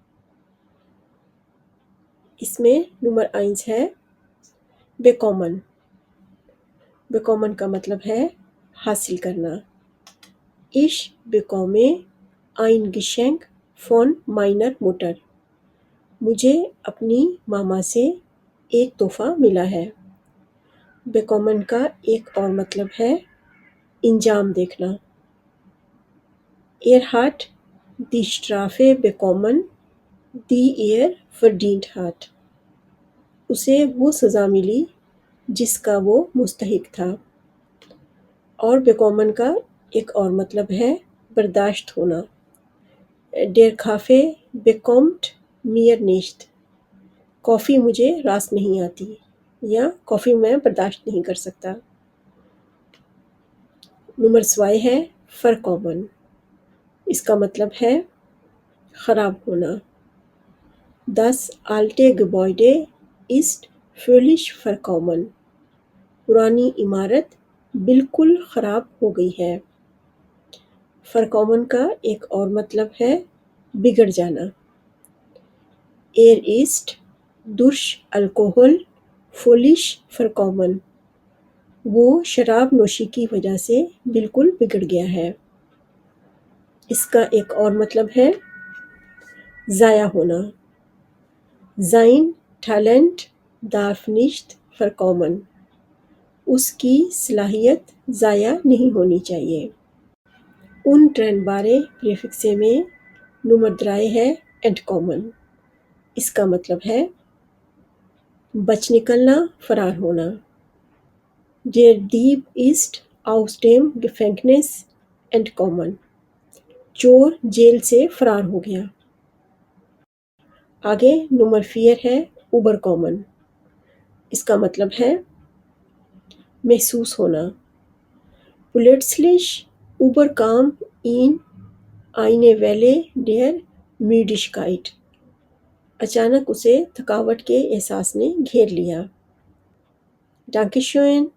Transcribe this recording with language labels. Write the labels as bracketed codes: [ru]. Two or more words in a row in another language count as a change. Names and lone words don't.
[ur] اس میں نمبر 1 ہے بیکومن۔ بیکومن کا مطلب ہے حاصل کرنا۔ [de] Ich bekomme ein Geschenk von meiner Mutter۔ [ur] مجھے اپنی ماما سے ایک تحفہ ملا ہے۔ بیکومن کا ایک اور مطلب ہے انجام دیکھنا۔ [de] Er hat die Strafe bekommen die er verdient hat۔ [ur] اسے وہ سزا ملی جس کا وہ مستحق تھا۔ اور بیکومن کا ایک اور مطلب ہے برداشت ہونا۔ [de] Der Kaffee bekommt mir nicht۔ [ur] کافی مجھے راس نہیں آتی یا کافی میں برداشت نہیں کر سکتا۔ نمبر 2 ہے فرکومن۔ اس کا مطلب ہے خراب ہونا۔ [de] Das alte Gebäude ist völlig verkommen۔ [ur] پرانی عمارت بالکل خراب ہو گئی ہے۔ فرکومن کا ایک اور مطلب ہے بگڑ جانا۔ [de] Er ist durch Alkohol völlig verkommen۔ [ur] وہ شراب نوشی کی وجہ سے بالکل بگڑ گیا ہے۔ اس کا ایک اور مطلب ہے ضائع ہونا۔ [de] Sein Talent darf nicht verkommen۔ [ur] اس کی صلاحیت ضائع نہیں ہونی چاہیے۔ ان trennbare پریفکس میں نمبر 3 ہے entkommen۔ اس کا مطلب ہے بچ نکلنا، فرار ہونا۔ [de] Der Dieb ist aus dem Gefängnis entkommen۔ [ur] چور جیل سے فرار ہو گیا۔ آگے نمبر 4 ہے اوبر کامن۔ اس کا مطلب ہے محسوس ہونا۔ [de] Plötzlich überkam ihn eine Welle der Müdigkeit۔ [ur] اچانک اسے تھکاوٹ کے احساس نے گھیر لیا۔ [de] Dankeschön۔